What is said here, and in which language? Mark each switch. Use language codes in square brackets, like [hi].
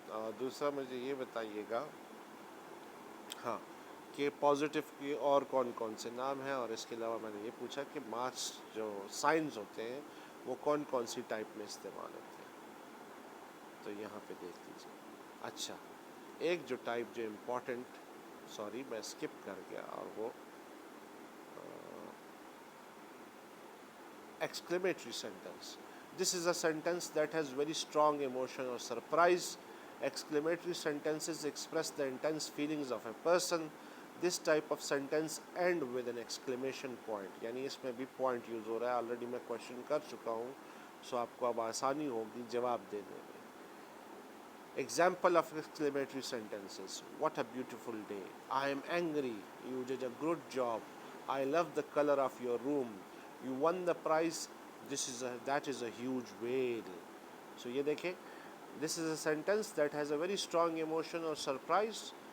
[ur] اور دوسرا مجھے یہ بتائیے گا ہاں کہ پازیٹیو کی اور کون کون سے نام ہیں، اور اس کے علاوہ میں نے یہ پوچھا کہ مارکس جو سائنز ہوتے ہیں وہ کون کون سی ٹائپ میں استعمال ہوتے ہیں. تو یہاں پہ دیکھ لیجیے. اچھا، ایک جو ٹائپ جو امپورٹنٹ، سوری میں اسکپ کر گیا، اور وہ exclamatory sentence. [en] This is a sentence that has very strong emotion or surprise. Exclamatory sentences express the intense feelings of a person. This type of sentence end with an exclamation point. [ur] یعنی اس میں بھی point use ہو رہا ہے. Already میں question کر چکا ہوں، سو آپ کو اب آسانی ہوگی جواب دینے میں. [en] Example of exclamatory sentences: What a beautiful day. I am angry. You did a good job. I love the color of your room. You won the prize. That is a huge whale. So [ur] یہ دیکھیں، [en] this is a sentence that has a very strong emotion or surprise.